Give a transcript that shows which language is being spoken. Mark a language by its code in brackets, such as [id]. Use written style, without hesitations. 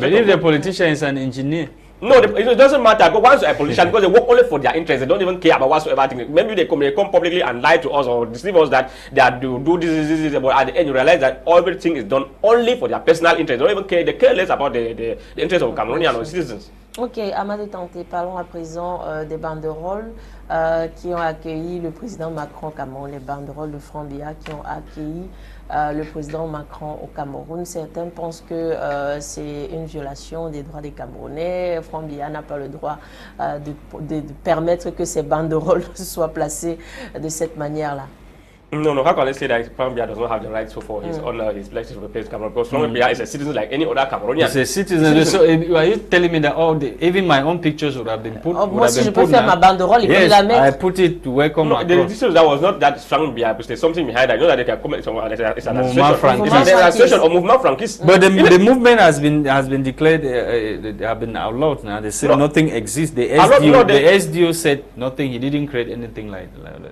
[en] But if the politician is an engineer, no, it doesn't matter. But once a politician, because they work only for their interests, they don't even care about whatsoever thing. Maybe they come publicly and lie to us or deceive us that they are do this, but at the end you realize that everything is done only for their personal interest. They don't even care. They care less about the interests of Cameroonians or citizens. [fr] Ok, Amadu Tarnteh, parlons à présent des banderoles qui ont accueilli le président Macron au Cameroun, les banderoles de Frambia qui ont accueilli le président Macron au Cameroun. Certains pensent que c'est une violation des droits des Camerounais. Frambia n'a pas le droit de permettre que ces banderoles soient placées de cette manière-là. [en] No, how can I say that Frambia does not have the right to for his honor, his place to replace Cameroon? Because Frambia is a citizen like any other Cameroonian. He's a citizen. So are you telling me that even my own pictures would have been put? [fr] Moi, si je peux faire ma banderole, il peut la mettre. [en] I put it to welcome Macron. The decision that was not that Frambia, but there's something behind that. I know that they can come. It's an association. It's an association or movement Frankist. But the movement has been declared. They have been outlawed now. They said nothing exists. The SDO said nothing. He didn't create anything like that.